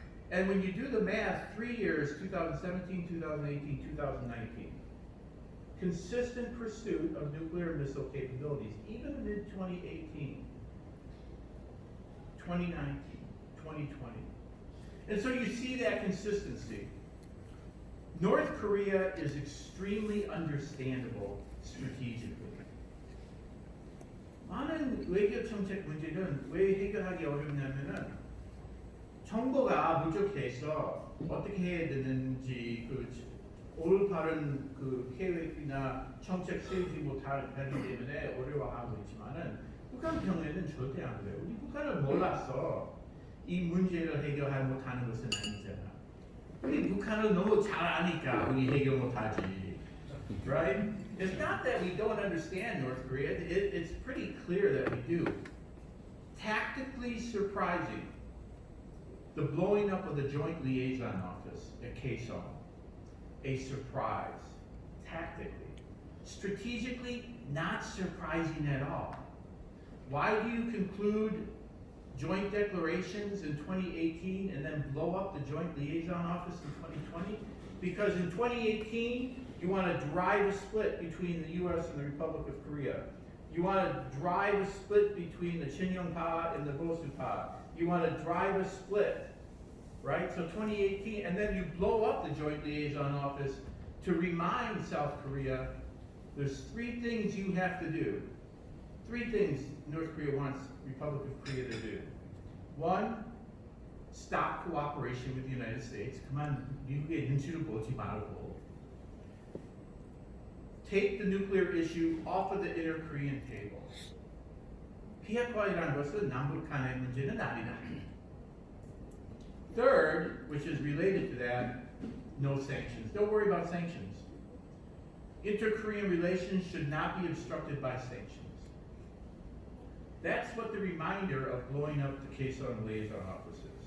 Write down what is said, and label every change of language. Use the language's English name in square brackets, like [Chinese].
[English] And when you do the math, 3 years, 2017, 2018, 2019, consistent pursuit of nuclear missile capabilities, even in 2018, 2019, 2020. And so you see that consistency. North Korea is extremely understandable strategically. [Korean] 많은 외교 정책 문제는 왜 해결하기 어렵냐면은 정보가 부족해서 어떻게 해야 되는지 올바른 계획이나 정책 세우지 못하기 때문에 어려워하고 있지만은 북한 경우에는 절대 안 그래요. 우리 북한은 몰랐어. 이 문제를 해결하지 못하는 것은 아니잖아. 우리 북한은 너무 잘 아니까 우리 해결 못하지. [English] Right? It's not that we don't understand North Korea. It's pretty clear that we do. Tactically surprising. The blowing up of the Joint Liaison Office at Kaesong. A surprise. Tactically. Strategically, not surprising at all. Why do you conclude joint declarations in 2018 and then blow up the Joint Liaison Office in 2020? Because in 2018, you want to drive a split between the US and the Republic of Korea. You want to drive a split between the Cheonggpa and the Bosupa. You want to drive a split, right? So 2018, and then you blow up the Joint Liaison Office to remind South Korea there's 3 things you have to do. 3 things North Korea wants Republic of Korea to do. 1, stop cooperation with the United States. [Korean] 그만 미국의 눈치를 보지 말고. [English] Take the nuclear issue off of the inter-Korean table. [Korean] 비핵화라는 것은 남북 간의 문제는 아니다. [English] Third, which is related to that, no sanctions. Don't worry about sanctions. Inter-Korean relations should not be obstructed by sanctions. That's what the reminder of blowing up the Kaesong liaison office is.